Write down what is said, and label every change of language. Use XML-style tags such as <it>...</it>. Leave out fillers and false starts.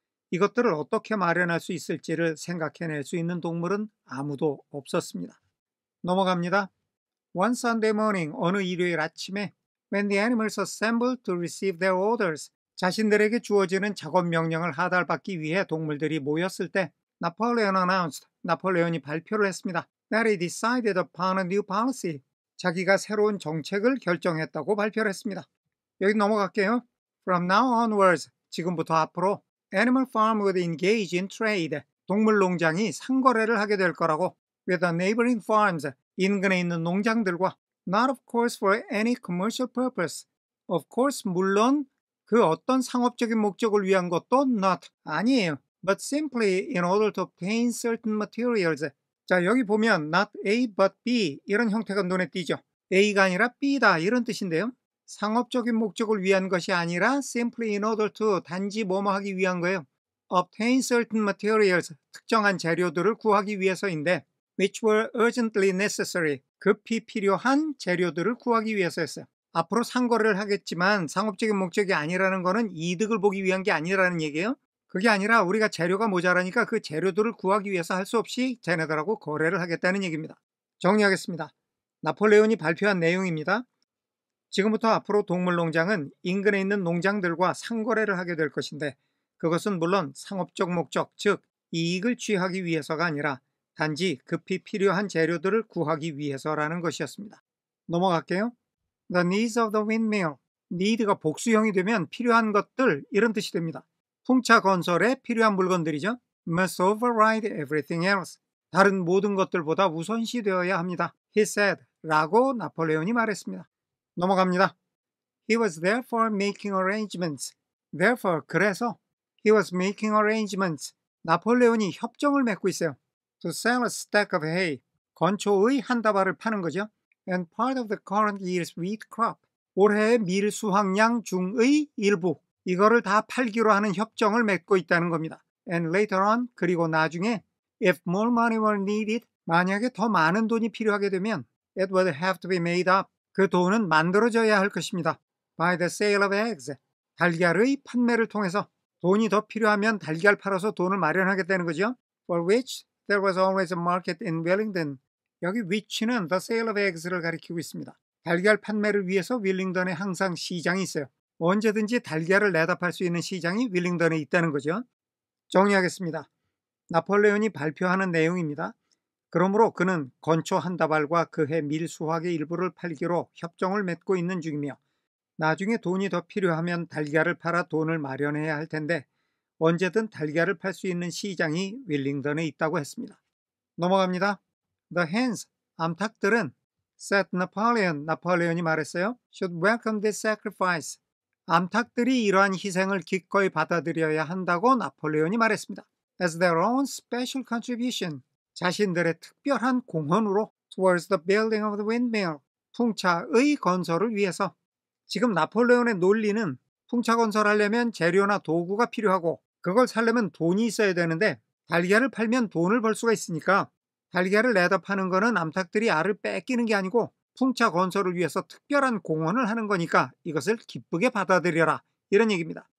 <ko>이것들을 어떻게 마련할 수 있을지를 생각해낼 수 있는 동물은 아무도 없었습니다. 넘어갑니다.</ko> <en>One Sunday morning,</en> <ko>어느 일요일 아침에</ko> <en>when the animals assembled to receive their orders,</en> <ko>자신들에게 주어지는 작업 명령을 하달받기 위해 동물들이 모였을 때</ko> <en>Napoleon announced,</en> <ko>나폴레온이 발표를 했습니다.</ko> <en>That he decided upon a new policy,</en> <ko>자기가 새로운 정책을 결정했다고 발표를 했습니다.</ko> <en>여기 넘어갈게요. From now onwards,</en> <ko>지금부터 앞으로</ko> <en>Animal Farm would engage in trade,</en> <ko>동물 농장이 상거래를 하게 될 거라고</ko> <en>with the neighboring farms,</en> <ko>인근에 있는 농장들과</ko> <en>not of course for any commercial purpose, of course</en> <ko>물론 그 어떤 상업적인 목적을 위한 것도</ko> <en>not,</en> <ko>아니에요.</ko> <en>but simply in order to obtain certain materials.</en> <ko>자, 여기 보면 not A but B 이런 형태가 눈에 띄죠. A가 아니라 B다 이런 뜻인데요. 상업적인 목적을 위한 것이 아니라</ko> <en>simply in order to,</en> <ko>단지 뭐뭐 하기 위한 거예요.</ko> <en>obtain certain materials,</en> <ko>특정한 재료들을 구하기 위해서인데</ko> <en>which were urgently necessary,</en> <ko>급히 필요한 재료들을 구하기 위해서였어요. 앞으로 상거래를 하겠지만 상업적인 목적이 아니라는 거는 이득을 보기 위한 게 아니라는 얘기예요. 그게 아니라 우리가 재료가 모자라니까 그 재료들을 구하기 위해서 할 수 없이 쟤네들하고 거래를 하겠다는 얘기입니다. 정리하겠습니다. 나폴레온이 발표한 내용입니다. 지금부터 앞으로 동물농장은 인근에 있는 농장들과 상거래를 하게 될 것인데 그것은 물론 상업적 목적, 즉 이익을 취하기 위해서가 아니라 단지 급히 필요한 재료들을 구하기 위해서라는 것이었습니다. 넘어갈게요.</ko> <en>The needs of the windmill.</en> <ko>need가 복수형이 되면 필요한 것들 이런 뜻이 됩니다. 풍차 건설에 필요한 물건들이죠.</ko> <en>must override everything else.</en> <ko>다른 모든 것들보다 우선시되어야 합니다.</ko> <en>He said,</en> <ko>라고 나폴레온이 말했습니다. 넘어갑니다.</ko> <en>He was therefore making arrangements. Therefore,</en> <ko>그래서</ko> <en>he was making arrangements.</en> <ko>나폴레온이 협정을 맺고 있어요.</ko> <en>To sell a stack of hay.</en> <ko>건초의 한 다발을 파는 거죠.</ko> <en>And part of the current year's wheat crop.</en> <ko>올해의 밀 수확량 중의 일부. 이거를 다 팔기로 하는 협정을 맺고 있다는 겁니다.</ko> <en>And later on,</en> <ko>그리고 나중에</ko> <en>if more money were needed,</en> <ko>만약에 더 많은 돈이 필요하게 되면</ko> <en>it would have to be made up.</en> <ko>그 돈은 만들어져야 할 것입니다.</ko> <en>By the sale of eggs.</en> <ko>달걀의 판매를 통해서 돈이 더 필요하면 달걀 팔아서 돈을 마련하겠다는 거죠.</ko> <en>For which there was always a market in Wellington.</en> <ko>여기 which는</ko> <en>the sale of eggs</en> <ko>를 가리키고 있습니다. 달걀 판매를 위해서 윌링턴에 항상 시장이 있어요. 언제든지 달걀을 내다 팔 수 있는 시장이 윌링턴에 있다는 거죠. 정리하겠습니다. 나폴레온이 발표하는 내용입니다. 그러므로 그는 건초 한 다발과 그해 밀수확의 일부를 팔기로 협정을 맺고 있는 중이며 나중에 돈이 더 필요하면 달걀을 팔아 돈을 마련해야 할 텐데 언제든 달걀을 팔 수 있는 시장이 윌링턴에 있다고 했습니다. 넘어갑니다.</ko> <en>The hens,</en> <ko>암탉들은</ko> <en>said Napoleon,</en> <ko>나폴레온이 말했어요.</ko> <en>should welcome this sacrifice.</en> <ko>암탉들이 이러한 희생을 기꺼이 받아들여야 한다고 나폴레온이 말했습니다.</ko> <en>As their own special contribution.</en> <ko>자신들의 특별한 공헌으로</ko> <en>towards the building of the windmill.</en> <ko>풍차의 건설을 위해서. 지금 나폴레온의 논리는 풍차 건설하려면 재료나 도구가 필요하고 그걸 사려면 돈이 있어야 되는데 달걀을 팔면 돈을 벌 수가 있으니까 달걀을 내다 파는 거는 암탉들이 알을 뺏기는 게 아니고 풍차 건설을 위해서 특별한 공헌을 하는 거니까 이것을 기쁘게 받아들여라. 이런 얘기입니다.</ko>